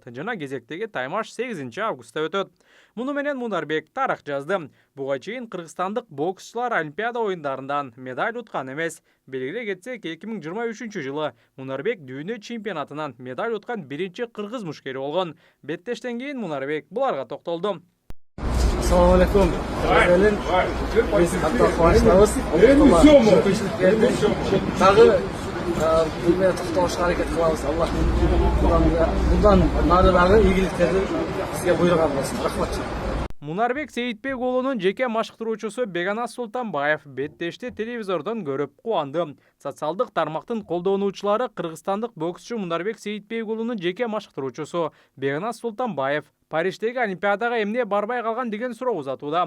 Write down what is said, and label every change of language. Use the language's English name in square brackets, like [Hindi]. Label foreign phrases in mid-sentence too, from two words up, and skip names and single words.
[Kyrgyz] Жана кезектеги таймаш 8-августта өтөт. Муну менен Мунарбек тарых жазды. Буга чейин кыргызстандык боксчулар Олимпиада оюндарынан медаль уткан эмес. Белгилей кетсек, 2023 жылы Мунарбек дүйнө чемпионатынан медаль уткан биринчи кыргыз мушкери болгон. Беттештен кийин Мунарбек буларга токтолду. [Arabic] السلام عليكم. [Uzbek] Biz hatta quvonchlimiz. Tag'i bunga to'xtalishga harakat qilamiz. Alloh bundan naridagi ийгиликтерди bizga buyurgan bo'lsin. Rahmat. [Kyrgyz] Мунарбек Сейитбек уулунун жеке машыктыруучусу Беганас Султанбаев беттешти телевизордон көрүп кубанды. Социалдык тармактын колдонуучулары кыргызстандык боксчу Мунарбек Сейитбек уулунун жеке машыктыруучусу Беганас Султанбаев Париждеги Олимпиадага эмне барбай калган деген суроо узатууда.